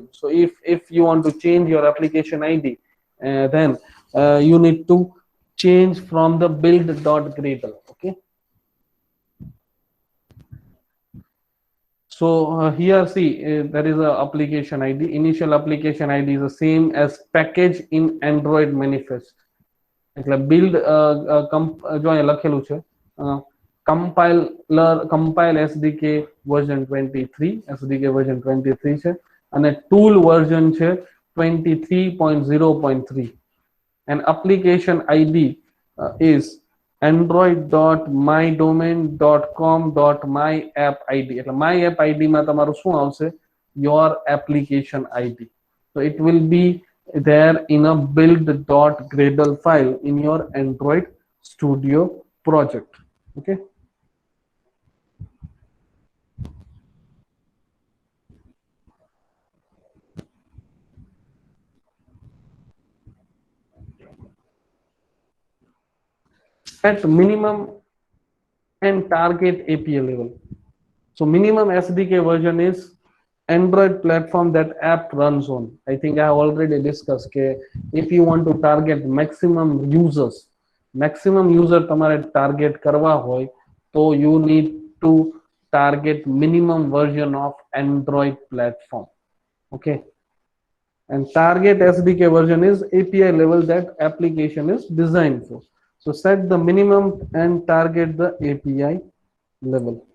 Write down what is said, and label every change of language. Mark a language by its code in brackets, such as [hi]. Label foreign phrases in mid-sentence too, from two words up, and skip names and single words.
[en] So if you want to change your application ID, then you need to change from the build.gradle. Okay. So here see there is a application ID. Initial application ID is the same as package in Android manifest. [gu] એટલે build જો અહીંયા લખેલું છે [en] compile SDK version 23, SDK version 23 [gu] છે અને [en] tool version છે 23.0.3 and application ID is android.mydomain.com.myappid. [gu] એટલે myappid માં તમારું શું આવશે, [en] your application ID. So it will be there in a build.gradle file in your Android Studio project. Okay. At minimum and target API level. So minimum SDK version is Android platform that app runs on. I think I have already discussed that if you want to target maximum user [gu] તમારે target કરવા હોય તો [en] you need to target minimum version of Android platform. Okay, and target SDK version is API level that application is designed for. So set the minimum and target the API level.